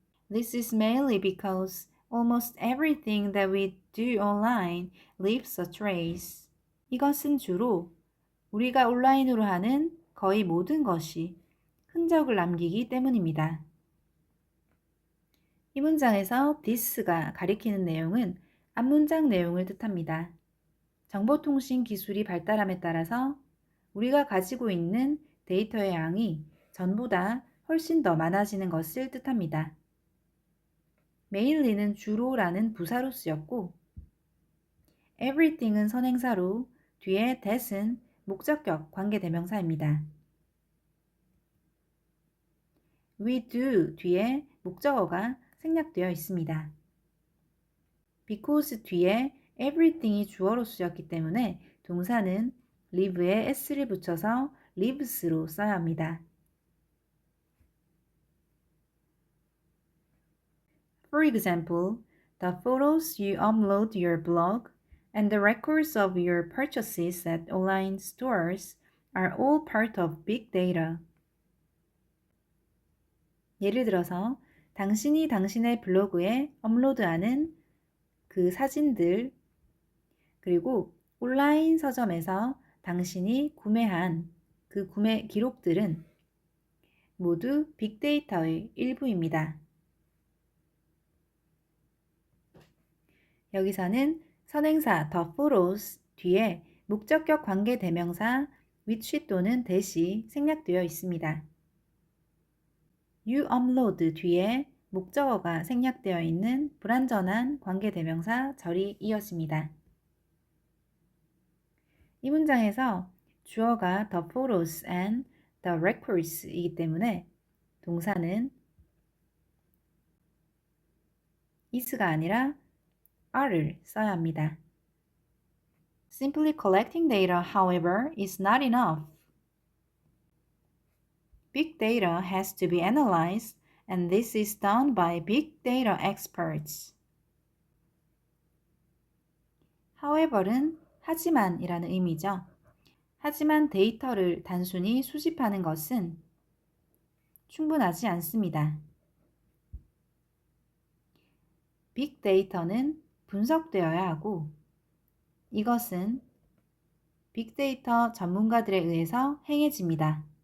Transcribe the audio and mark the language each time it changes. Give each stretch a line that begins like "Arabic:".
English: This is mainly because almost everything that we do online leaves a trace.
Korean: 이것은 주로 우리가 온라인으로 하는 거의 모든 것이 흔적을 남기기 때문입니다. 이 문장에서 this가 가리키는 내용은 앞문장 내용을 뜻합니다. 정보통신 기술이 발달함에 따라서 우리가 가지고 있는 데이터의 양이 전보다 훨씬 더 많아지는 것을 뜻합니다. mainly는 주로라는 부사로 쓰였고 everything은 선행사로 뒤에 that은 목적격 관계대명사입니다. we do 뒤에 목적어가 생략되어 있습니다. because 뒤에 everything이 주어로 쓰였기 때문에 동사는 live에 s를 붙여서 lives로 써야 합니다.
English: For example, the photos you upload to your blog and the records of your purchases at online stores are all part of big data.
Korean: 예를 들어서 당신이 당신의 블로그에 업로드하는 그 사진들 그리고 온라인 서점에서 당신이 구매한 그 구매 기록들은 모두 빅데이터의 일부입니다. 여기서는 선행사 the photos 뒤에 목적격 관계대명사 which 또는 that이 생략되어 있습니다. you upload 뒤에 목적어가 생략되어 있는 불완전한 관계대명사 절이 이어집니다. 이 문장에서 주어가
English: the photos and the records
Korean: 이기 때문에 동사는 is가 아니라 are를 써야 합니다.
English: Simply collecting data, however, is not enough. Big data has to be analyzed, and this is done by big data experts.
Korean: However는 하지만이라는 의미죠. 하지만 데이터를 단순히 수집하는 것은 충분하지 않습니다. 빅데이터는 분석되어야 하고 이것은 빅데이터 전문가들에 의해서 행해집니다.